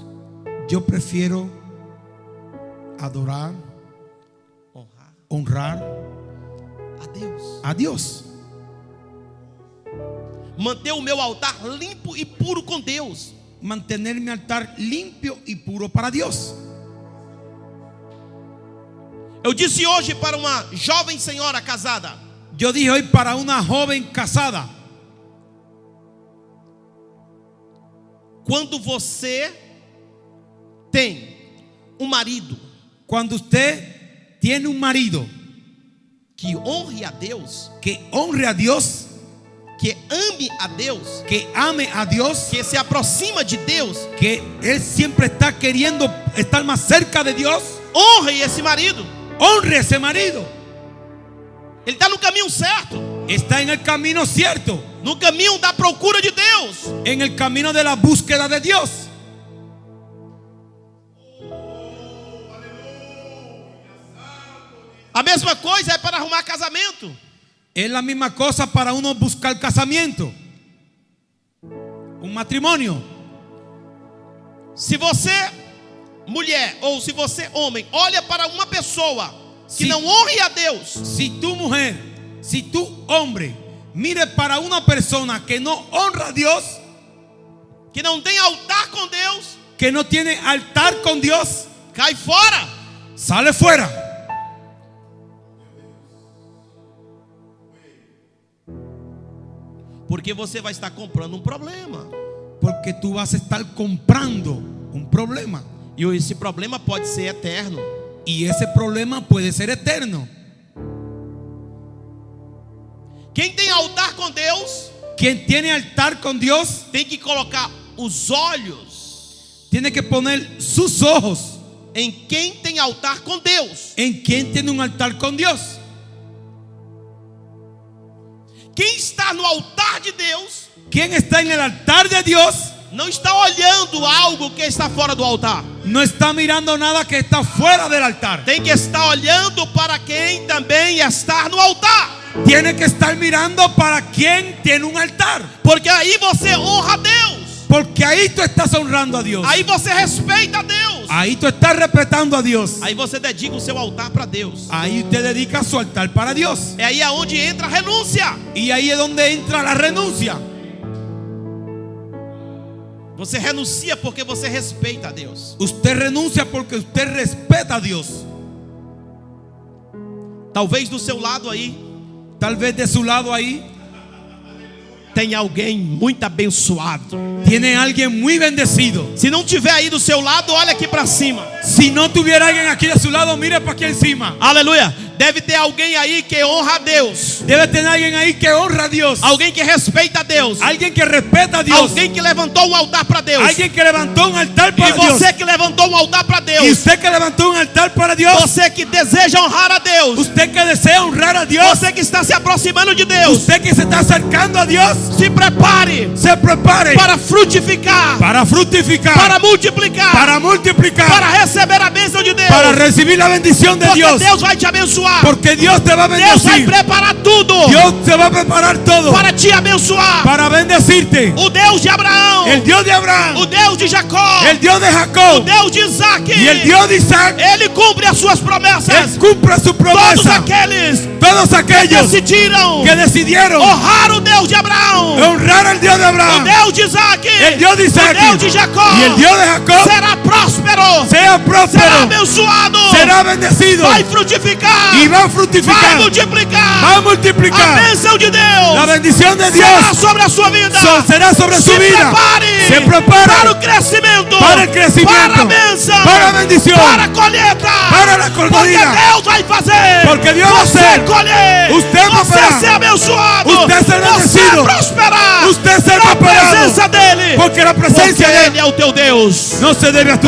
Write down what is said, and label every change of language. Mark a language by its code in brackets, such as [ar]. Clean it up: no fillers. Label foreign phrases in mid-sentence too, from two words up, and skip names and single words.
[es] yo prefiero adorar, honrar [pt] a Deus. [es] a Dios. [pt] Manter o meu altar limpo e puro com Deus. [es] Mantener mi altar limpio y puro para Dios. [pt] Eu disse hoje para uma jovem senhora casada: [es] Yo dije hoy para una joven casada: [pt] quando você tem um marido [es] cuando usted tiene un marido [pt] que honre a Deus, [es] que honre a Dios, [pt] que ame a Deus, [es] que ame a Dios, [pt] que se aproxima de Deus, [es] que él siempre está queriendo estar más cerca de Dios, [pt] honre esse marido. [es] honre a ese marido. [pt] Ele está no caminho certo, [es] Está en el camino cierto, [pt] no caminho da procura de Deus. [es] en el camino de la búsqueda de Dios. [pt] A mesma coisa é para arrumar casamento. [es] Es la misma cosa para uno buscar casamiento, un matrimonio. [pt] Se você, mulher, ou se você, homem, olha para uma pessoa que Sim. não honre a Deus, [es] Si tu mujer, si tu hombre, mire para una persona que no honra a Dios, [pt] que não tem altar com Deus, [es] que no tiene altar con Dios, [pt] cai fora. [es] sale fuera. [pt] Porque você vai estar comprando um problema. [es] Porque tú vas a estar comprando un problema. [pt] E esse problema pode ser eterno. [es] Y ese problema puede ser eterno. [pt] Quem tem altar com Deus [es] Quien tiene altar con Dios [pt] tem que colocar os olhos [es] tiene que poner sus ojos [pt] em quem tem altar com Deus. [es] en quien tiene un altar con Dios. [pt] Quem está no altar de Deus [es] Quien está en el altar de Dios [pt] não está olhando algo que está fora do altar. [es] no está mirando nada que está fuera del altar. [pt] Tem que estar olhando para quem também está no altar. [es] Tiene que estar mirando para quien tiene un altar. [pt] Porque aí você honra a Deus. [es] Porque ahí tú estás honrando a Dios. [pt] Aí você respeita a Deus. [es] Ahí tú estás respetando a Dios. [pt] Aí você dedica o seu altar para Deus. [es] Ahí usted dedica su altar para Dios. [pt] É aí aonde entra a renúncia. [es] Y ahí es donde entra la renuncia. [pt] Você renuncia porque você respeita a Deus. [es] Usted renuncia porque usted respeta a Dios. [pt] Talvez do seu lado aí [es] Tal vez de su lado ahí [pt] tem alguém muito abençoado. [es] tiene alguien muy bendecido. [pt] Se não tiver aí do seu lado, olha aqui para cima. [es] Si no tuviera alguien aquí de su lado, mire para aquí encima. [pt] Aleluia. Deve ter alguém aí que honra a Deus. [es] Debe tener alguien ahí que honra a Dios. [pt] Alguém que respeita a Deus. [es] Alguien que respeta a Dios. [pt] Alguém que levantou um altar para Deus. [es] Alguien que levantó un altar [pt] E [es] para Dios. [pt] você que levantou um altar para [es] Y [pt] Deus. [es] usted que levantó un altar para Dios. [pt] Você que deseja honrar a Deus. [es] Usted que desea honrar a Dios. [pt] Você que está se aproximando de Deus. [es] Usted que se está acercando a Dios. [pt] Se prepare [es] Se prepare [pt] para frutificar, [es] para fructificar, [pt] para multiplicar, [es] para multiplicar, [pt] para receber a bênção de Deus. [es] para para recibir la bendición de [pt] Porque [es] Dios. [pt] Deus vai te abençoar. [es] Porque Dios te va a [pt] Deus vai [es] bendecir. [pt] preparar tudo [es] Dios te va a preparar todo [pt] para te abençoar. [es] para bendecirte. [pt] O Deus de Abraão, [es] El Dios de Abraham, [pt] o Deus de Jacó, [es] el Dios de [pt] o [es] Jacob [pt] Deus de Isaac, [es] y el Dios de Isaac, [pt] Ele cumpre as suas promessas. [es] Él cumple su [pt] Todos [es] promesa. [pt] aqueles [es] Todos [pt] que [es] aquellos [pt] decidiram [es] que decidieron [pt] honrar o Deus de Abraão, [es] honrar al Dios de [pt] o [es] Abraham, [pt] Deus de Isaac, [es] el Dios de Isaac [pt] o Deus de Jacó, [es] y el Dios de Jacob, [pt] será próspero, [es] sea [pt] será [es] próspero, [pt] abençoado, [es] será bendecido [pt] vai frutificar, [es] y va a [pt] vai [es] fructificar, [pt] multiplicar. [es] va a [pt] A [es] multiplicar. [pt] bênção de Deus [es] La bendición de [pt] será [es] Dios [pt] sobre a sua vida. [es] será sobre su [pt] Se [es] vida. [pt] prepare, [es] Se prepare [pt] para o crescimento, [es] para el crecimiento, [pt] para a bênção, [es] para a bendición, [pt] para a colheita, [es] para la [pt] porque colheita. Deus vai fazer, [es] Porque Dios va a [pt] você [es] hacer, [pt] colher, [es] usted [pt] você [es] prosperar, [pt] ser abençoado, [es] usted ser [pt] você [es] bendecido, [pt] prosperar, [es] usted ser [pt] na [es] prosperado, [pt] presença dele, [es] porque la [pt] porque [es] presencia de [pt] ele é o teu Deus, [es] no se debe a tu